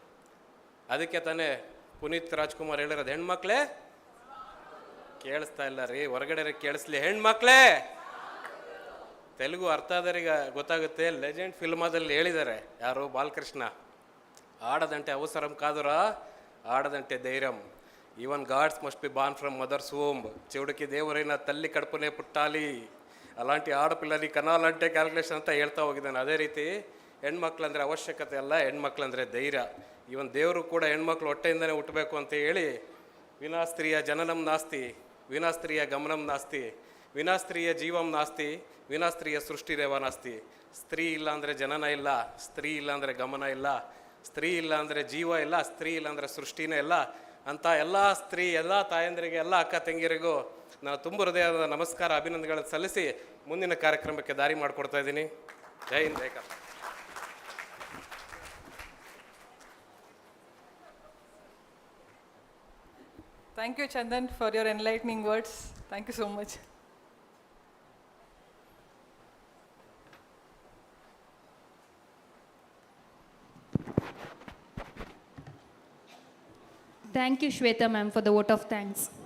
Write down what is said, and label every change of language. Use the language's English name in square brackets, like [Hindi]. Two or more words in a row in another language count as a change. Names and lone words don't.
[Kannada] ಅದಕ್ಕೆ ತಾನೇ ಪುನೀತ್ ರಾಜ್ಕುಮಾರ್ ಹೇಳಿರೋದು, ಹೆಣ್ಮಕ್ಳೇ ಕೇಳಿಸ್ತಾ ಇಲ್ಲ ರೀ, ಹೊರಗಡೆ ಕೇಳಿಸ್ಲಿ, ಹೆಣ್ಮಕ್ಳೇ. ತೆಲುಗು ಅರ್ಥ ಆದರಿಗೆ ಗೊತ್ತಾಗುತ್ತೆ. ಲೆಜೆಂಡ್ ಫಿಲ್ಮದಲ್ಲಿ ಹೇಳಿದ್ದಾರೆ ಯಾರು, ಬಾಲಕೃಷ್ಣ, [Telugu] ఆడదంటే అవసరం కాదురా ఆడదంటే ధైర్యం, [English] even gods must be born from mother's home, [Telugu] చెవుడికి దేవురైన తల్లి కడుపునే పుట్టాలి, అలాంటి ఆడపిల్లని కనాలంటే క్యాಲ್ಕುಲೇಷನ್ [Kannada] ಅಂತ ಹೇಳ್ತಾ ಹೋಗಿದ್ದಾನೆ. ಅದೇ ರೀತಿ ಹೆಣ್ಮಕ್ಳಂದರೆ ಅವಶ್ಯಕತೆ ಅಲ್ಲ, ಹೆಣ್ಮಕ್ಳಂದರೆ ಧೈರ್ಯ. ಇವನ್ ದೇವರು ಕೂಡ ಹೆಣ್ಮಕ್ಳು ಹೊಟ್ಟೆಯಿಂದನೇ ಹುಟ್ಟಬೇಕು ಅಂತ ಹೇಳಿ, [Sanskrit] विनास्त्रीय जननं नास्ति, विनास्त्रीय गमनं नास्ति, विनास्त्रीय जीवं नास्ति, विनास्त्रीय सृष्टिरेव नास्ति. [Kannada] ಸ್ತ್ರೀ ಇಲ್ಲ ಅಂದರೆ ಜನನ ಇಲ್ಲ, ಸ್ತ್ರೀ ಇಲ್ಲ ಅಂದರೆ ಗಮನ ಇಲ್ಲ, ಸ್ತ್ರೀ ಇಲ್ಲ ಅಂದರೆ ಜೀವ ಇಲ್ಲ, ಸ್ತ್ರೀ ಇಲ್ಲ ಅಂದರೆ ಸೃಷ್ಟಿನೇ ಇಲ್ಲ ಅಂತ ಎಲ್ಲ ಸ್ತ್ರೀ, ಎಲ್ಲ ತಾಯಂದಿರಿಗೆ, ಎಲ್ಲ ಅಕ್ಕ ತಂಗಿಯರಿಗೂ ನಾನು ತುಂಬ ಹೃದಯದ ನಮಸ್ಕಾರ, ಅಭಿನಂದನೆಗಳನ್ನು ಸಲ್ಲಿಸಿ ಮುಂದಿನ ಕಾರ್ಯಕ್ರಮಕ್ಕೆ ದಾರಿ ಮಾಡಿಕೊಡ್ತಾ ಇದ್ದೀನಿ. ಜೈ ಹಿಂದ್, ಜೈ ಕರ್ನಾಟಕ. [English] Thank you, Chandan, for your enlightening words. Thank you so much. Thank you, Shweta ma'am, for the vote of thanks.